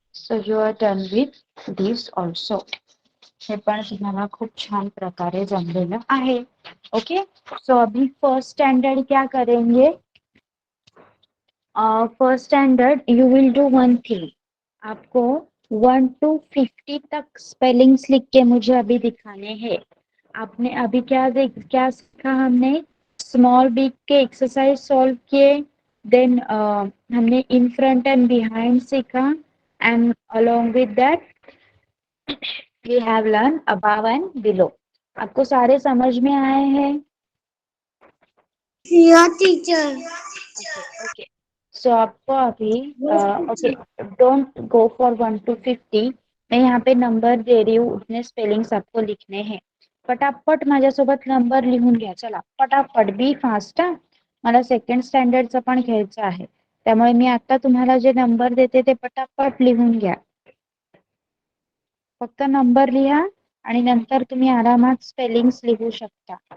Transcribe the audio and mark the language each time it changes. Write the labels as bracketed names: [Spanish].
[English] So you are done with this also. [Marathi] हे पण तुम्हाला खूप छान प्रकारे जमलेलं आहे. [English] Okay. [Hindi] सो अभी फर्स्ट स्टैंडर्ड क्या करेंगे? [English] First standard you will do one thing. [Hindi] आपको 1 to 50 तक स्पेलिंग्स लिख के मुझे अभी दिखाने हैं. आपने अभी क्या सीखा हमने? स्मॉल बिग के एक्सरसाइज सॉल्व किए. देन हमने इन फ्रंट एंड बिहाइंड सीखा. [English] And along with that we have learn above and below. [Hindi] आपको सारे समझ में आए हैं? [English] Yeah, teacher. Okay. So [Hindi] आपको अभी [English] Okay, don't go for 1 to 50. [Hindi] मैं यहाँ पे नंबर दे रही हूँ, उतने स्पेलिंग्स आपको लिखने हैं. [Marathi] पटापट माझ्यासोबत नंबर लिहून घ्या. चला पटापट, [English] Be fast. [Marathi] मला सेकंड स्टँडर्डचं पण घ्यायचं आहे, त्यामुळे मी आता तुम्हाला जे नंबर देते ते पटापट लिहून घ्या. फक्त नंबर लिहा आणि नंतर तुम्ही आरामात स्पेलिंग्स लिहू शकता.